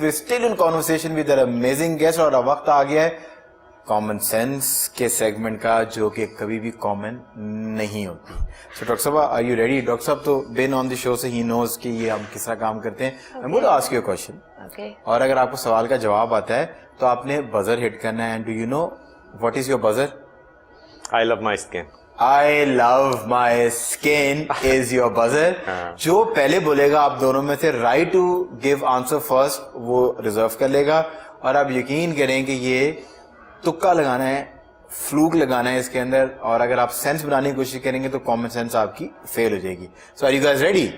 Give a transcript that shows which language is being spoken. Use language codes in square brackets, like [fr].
[en] we still in conversation with amazing guest [hi] और अब वक्त आ गया है कॉमन सेंस के सेगमेंट का जो कि कभी भी कॉमन नहीं होती। सो डॉक्टर साहब [en] Are you ready? [hi] डॉक्टर साहब तो बिन ऑन द शो से ही नोज कि ये हम किस तरह काम करते हैं। [en] I would ask you a question [hi] और अगर आपको सवाल का जवाब आता है तो आपने बजर हिट करना है। [en] And do you know what is your buzzer? I love my skin. I love my skin is your buzzer. [hi] जो पहले बोलेगा आप दोनों में से [en] right to give answer first [hi] वो रिजर्व कर लेगा और आप यकीन करें कि ये तुक्का लगाना है, फ्लूक लगाना है इसके अंदर और अगर आप सेंस बनाने की कोशिश करेंगे तो कॉमन सेंस आपकी फेल हो जाएगी। [en] So are you guys ready?